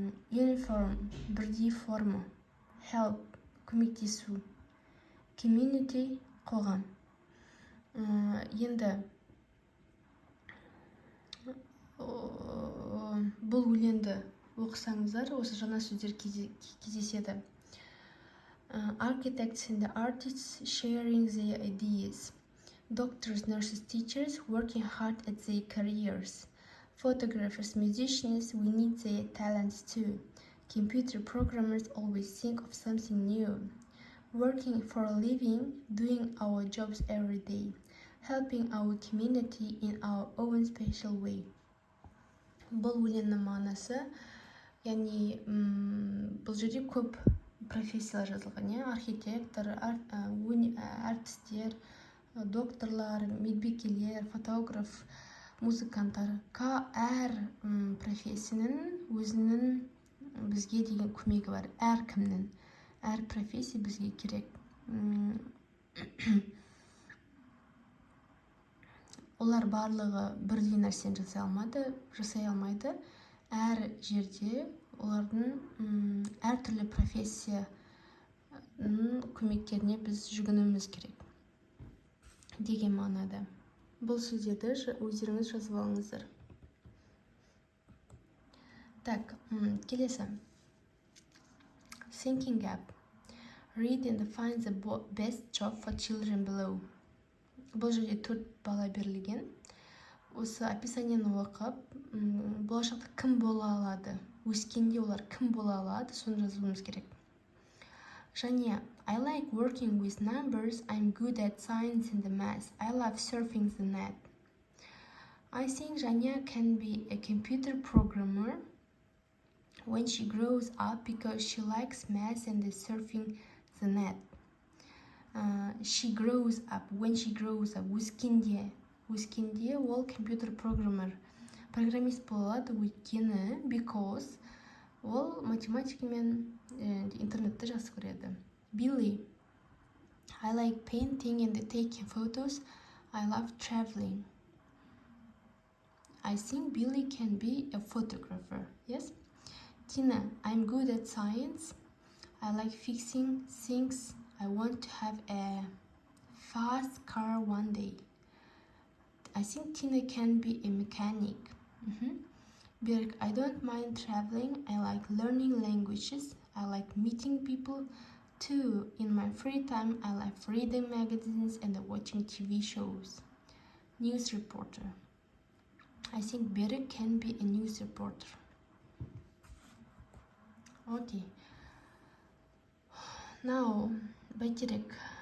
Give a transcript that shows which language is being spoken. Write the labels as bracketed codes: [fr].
[kk] Uniform, бірдей форма. Help, көмектесу. Community, қоғам. Енді бұл өлеңді оқысаңыздар, осы жаңа сөздер кездеседі. [en] Architects and the artists sharing their ideas. Doctors, nurses, teachers working hard at their careers. Photographers, musicians, we need their talents too. Computer programmers always think of something new. Working for a living, doing our jobs every day. Helping our community in our own special way. [kk] Бұл өлеңнің мағынасы, яғни бұл жерде көп профессиялар жазылған, архитектор, артистер, докторлар, медбикелер, фотограф, музыканттар. Әр профессияның өзінің бізге деген көмегі бар. Әркімнің, әр профессия бізге керек. Олар барлығы бірдей нәрсені жасай алмайды. Әр жерде олардың әртүрлі профессияның көмектеріне біз жүгінуіміз керек деген мағынада. Бұл сөздерді өздеріңіз жазып алыңыздар. Так, келесі. [en] Thinking gap. Read and find the best job for children below. [kk] Бұл жерде 4 бала берілген. Осы описаниені оқып, болашақта кім бола алады? Өскенде олар кім бола алады? Соны жазуымыз керек. [en] Және, I like working with numbers. I'm good at science and math. I love surfing the net. I think Janya can be a computer programmer when she grows up because she likes math and surfing the net. She grows up. When she grows up. [kk] Өскенде ол компьютер программер. Программист болады өйткені because ол математика мен интернетті жақсы көреді. [en] Billy. I like painting and taking photos. I love traveling. I think Billy can be a photographer. Yes? Tina. I'm good at science. I like fixing things. I want to have a fast car one day. I think Tina can be a mechanic. Birk. I don't mind traveling. I like learning languages. I like meeting people too. In my free time, I like reading magazines and watching TV shows. News reporter. I think Birk can be a news reporter. Okay. Now, Байтерек.